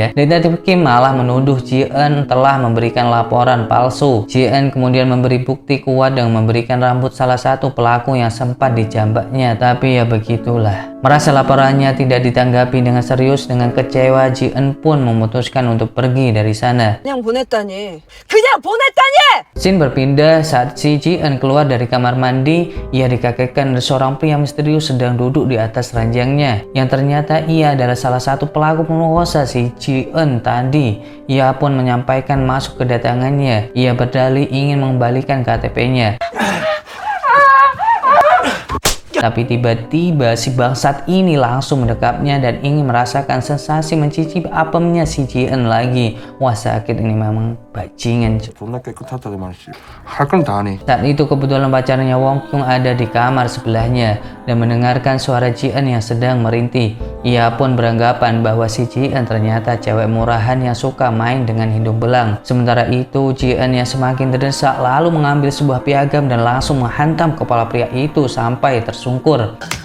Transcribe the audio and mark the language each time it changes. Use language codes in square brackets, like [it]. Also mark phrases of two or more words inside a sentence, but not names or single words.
[id] Detektif Kim malah menuduh Ji-eun telah memberikan laporan palsu. Ji-eun kemudian memberi bukti kuat dengan memberikan rambut salah satu pelaku yang sempat dijambaknya. Tapi ya begitulah. Merasa laporannya tidak ditanggapi dengan serius, dengan kecewa Ji-eun pun memutuskan untuk pergi dari sana. [ko] 그냥 보냈다니. 그냥 보냈다니! [id] Scene berpindah saat si Ji-eun keluar dari kamar mandi. Ia dikagetkan oleh seorang pria misterius sedang duduk di atas ranjangnya, yang ternyata ia adalah salah satu pelaku pemerkosa si Ji-eun tadi. Ia pun menyampaikan masuk kedatangannya. Ia berdalih ingin mengembalikan KTP-nya. Tapi tiba-tiba si bangsat ini langsung mendekapnya dan ingin merasakan sensasi mencicipi apemnya si Ji-eun lagi. Wah sakit ini memang bajingan. [ko] 존나 깨끗하다고 말이지. 할 건 다 하네. [id] Saat itu kebetulan pacarnya Wong Kyung ada di kamar sebelahnya dan mendengarkan suara Ji-eun yang sedang merintih. Ia pun beranggapan bahwa si Ji-eun ternyata cewek murahan yang suka main dengan hidung belang. Sementara itu Ji-eun yang semakin terdesak lalu mengambil sebuah piagam dan langsung menghantam kepala pria itu sampai tersungkur.